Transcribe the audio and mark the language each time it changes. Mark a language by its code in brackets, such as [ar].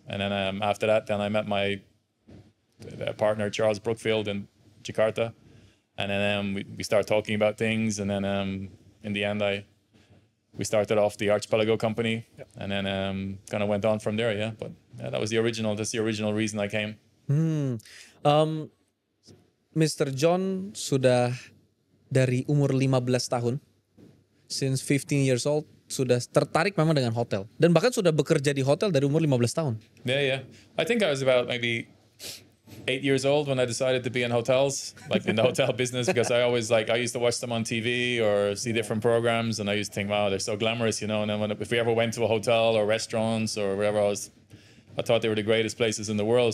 [en] And then after that, then I met my partner, Charles Brookfield, in Jakarta. And then we started talking about things. And then in the end, we started off the Archipelago company. Yep. And then kind of went on from there, yeah. But that's the original reason I came. [id] Mr. John sudah dari umur 15 tahun, [en] since 15 years old, [id] sudah tertarik memang dengan hotel. Dan bahkan sudah bekerja di hotel dari umur 15 tahun. [en] Yeah. I think I was about maybe 8 years old when I decided to be in hotels, like in the hotel business, because I used to watch them on TV or see different programs, and I used to think, wow, they're so glamorous, And then if we ever went to a hotel or restaurants or wherever I thought they were the greatest places in the world.